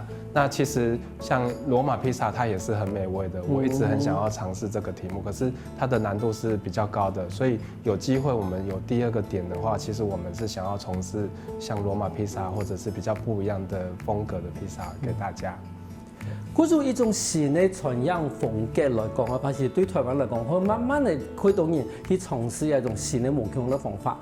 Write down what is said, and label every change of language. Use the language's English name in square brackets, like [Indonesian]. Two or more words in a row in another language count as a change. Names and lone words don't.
[Chinese] 那其实像罗马披萨，它也是很美味的。我一直很想要尝试这个题目，可是它的难度是比较高的，所以有机会我们有第二个点的话，其实我们是想要从事像罗马披萨或者是比较不一样的风格的披萨给大家。嗰種一種新的傳揚風格來講啊，其實對台灣來講，會慢慢地驅動人去嘗試一種新的無窮的方法。